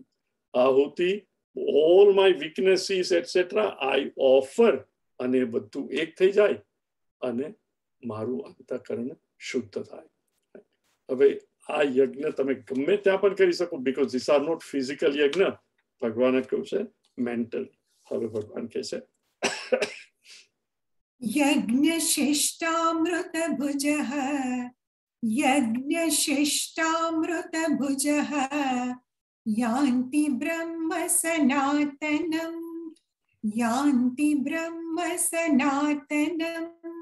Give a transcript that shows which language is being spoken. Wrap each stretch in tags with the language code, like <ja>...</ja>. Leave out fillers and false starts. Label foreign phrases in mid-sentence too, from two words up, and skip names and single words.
<gu>આહુતિ,</gu> <en>all my weaknesses etcetera I offer,</en> <gu>અને બધું એક થઈ જાય અને મારું અંતઃકરણ શુદ્ધ થાય. હવે આ યજ્ઞ તમે ગમે ત્યાં પણ કરી શકો,</gu> <en>because this are not physical</en> <gu>યજ્ઞ. ભગવાને કહ્યું છે મેન્ટલ. હવે ભગવાન કહે છે</gu> <sa>यज्ञशिष्टामृतभुजः यज्ञशिष्टामृतभुजः यान्ति ब्रह्म सनातनम् यान्ति ब्रह्म सनातनम्</sa>